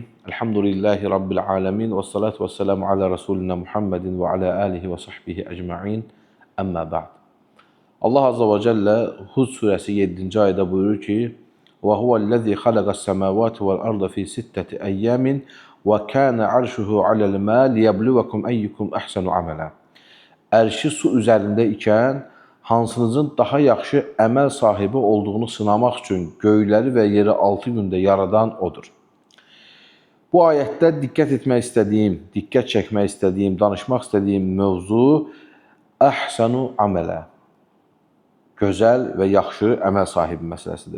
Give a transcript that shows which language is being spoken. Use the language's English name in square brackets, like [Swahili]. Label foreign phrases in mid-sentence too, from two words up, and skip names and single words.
[Arabic] الحمد لله رب العالمين والصلاة والسلام على رسولنا محمد وعلى آله وصحبه أجمعين. أما بعد. [Turkish] Allah [Arabic] عز وجل [Turkish] Hud suresi 7. ayda buyurur ki: [Arabic] "وهو الذي خلق السماوات والأرض في ستة أيام وكان عرشه على الماء ليبلوكم أيكم أحسن عملا." [Azerbaijani] Ərşi su üzərində ikən hansınızın daha yaxşı əməl sahibi olduğunu sınamaq üçün göyləri və yeri 6 gündə yaradan odur. Bu ayətdə diqqət çəkmək istədiyim, danışmaq istədiyim mövzu [Arabic] أحسن عملا, [Azerbaijani] gözəl və yaxşı əməl sahibi məsələsidir.